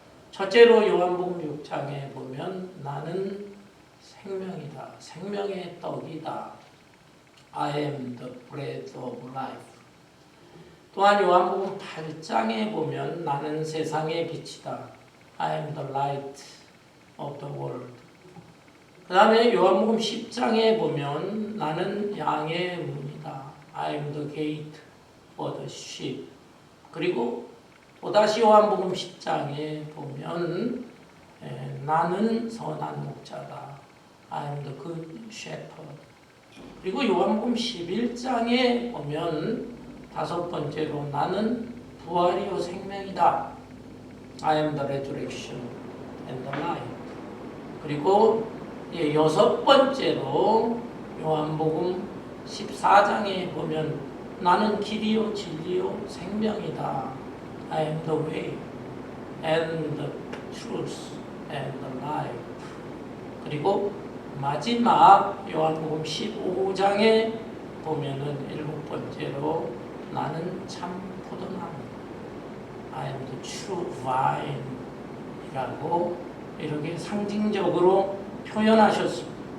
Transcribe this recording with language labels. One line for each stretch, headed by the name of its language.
Korean: 첫째로 요한복음 6장에 보면 나는 생명이다. 생명의 떡이다.
English: I am the bread of life.
Korean: 또한 요한복음 8장에 보면 나는 세상의 빛이다.
English: I am the light of the world.
Korean: 그 다음에 요한복음 10장에 보면 나는 양의 문이다.
English: I am the gate for the sheep.
Korean: 그리고 또다시 요한복음 10장에 보면 나는 선한 목자다.
English: I am the good shepherd.
Korean: 그리고 요한복음 11장에 보면 5번째로 나는 부활이요 생명이다.
English: I am the resurrection and the life.
Korean: 그리고 6번째로 요한복음 14장에 보면 나는 길이요 진리요 생명이다.
English: I am the way and the truth and the life.
Korean: 그리고 마지막 요한복음 15장에 보면은 7번째로 나는 참 포도나무
English: I am the true vine
Korean: 이라고 이렇게 상징적으로 표현하셨습니다.